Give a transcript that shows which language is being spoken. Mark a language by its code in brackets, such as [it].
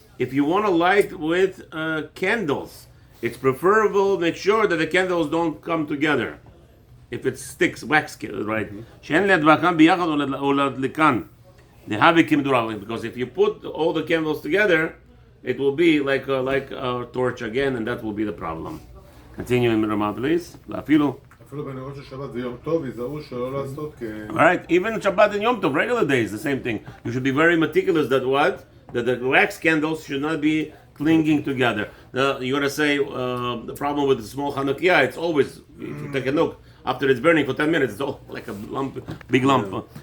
[en] if you want to light with candles, it's preferable, make sure that the candles don't come together. If it sticks, wax, right? [he] שאין להדבקם ביחד או להדליקן. דהבי כמדורה. [en] Because if you put all the candles together, it will be like a torch again, and that will be the problem. Continue in Ramah, please. [he] אפילו בנרות של שבת ויום טוב, ייזהרו שלא לעשות [en] Alright, even Shabbat and Yom Tov, regular days, the same thing. You should be very meticulous that the wax candles should not be clinging together. You gotta say, the problem with the small Hanukkah, it's always, if you take a look, after it's burning for 10 minutes, it's all like a lump, big lump.